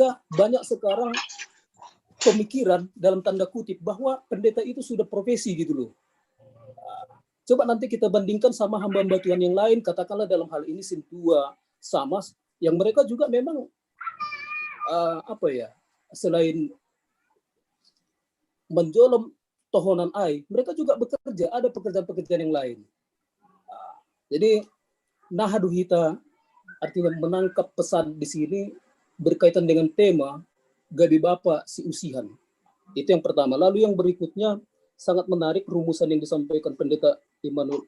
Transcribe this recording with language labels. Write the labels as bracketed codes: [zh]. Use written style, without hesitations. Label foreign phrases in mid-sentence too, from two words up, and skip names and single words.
[id] Ketika banyak sekarang pemikiran dalam tanda kutip bahwa pendeta itu sudah profesi gitu loh. Coba nanti kita bandingkan sama hamba-hamba Tuhan yang lain, katakanlah dalam hal ini Sintua, sama yang mereka juga memang selain [bts] menjolom tohonan ai, [id] mereka juga bekerja, ada pekerjaan-pekerjaan yang lain. Jadi nahaduhita artinya menangkap pesan di sini berkaitan dengan tema Gabi Bapa si Usihan. Itu yang pertama. Lalu yang berikutnya sangat menarik rumusan yang disampaikan Pendeta Immanuel.